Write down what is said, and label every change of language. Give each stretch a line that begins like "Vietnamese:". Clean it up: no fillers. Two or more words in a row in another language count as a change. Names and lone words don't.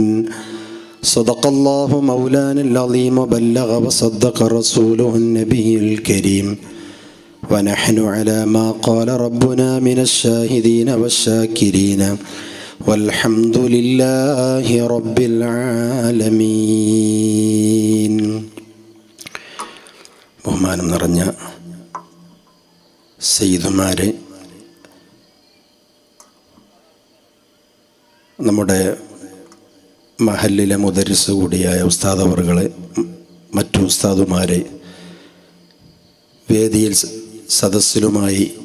Arabic: صدق الله مولانا العظيم وبلغ وصدق رسوله النبي الكريم، ونحن على ما قال ربنا من الشاهدين والشاكرين والحمد لله رب العالمين.
Malayalam: ബഹുമാനം നിറഞ്ഞ സയ്യിദുമാരെ, നമ്മുടെ മഹല്ലിലെ മുദരിസ് കൂടിയായ ഉസ്താദ് അവറുകളെ, മറ്റു ഉസ്താദുമാരെ, വേദിയിൽ സദസ്സിലുമായി